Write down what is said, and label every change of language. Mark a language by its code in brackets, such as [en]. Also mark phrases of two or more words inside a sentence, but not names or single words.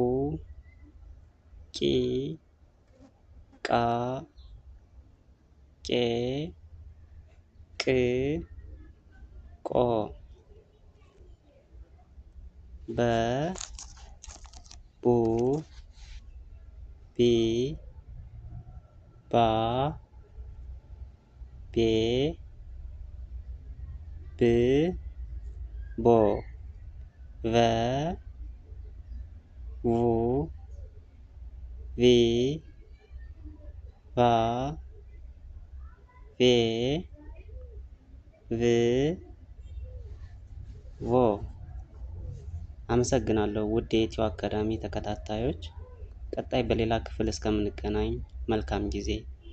[am] ቂ ቃ ቄ ቅ ቆ በ ቡ ቢ ባ ቤ ብ ቦ ቨ ቡ ቪ ቫ ቬ ቭ ቮ። አመሰግናለሁ ውድ የኢትዮ አካዳሚ ተከታታዮች። ቀጣይ በሌላ ክፍል እስከምንገናኝ መልካም ጊዜ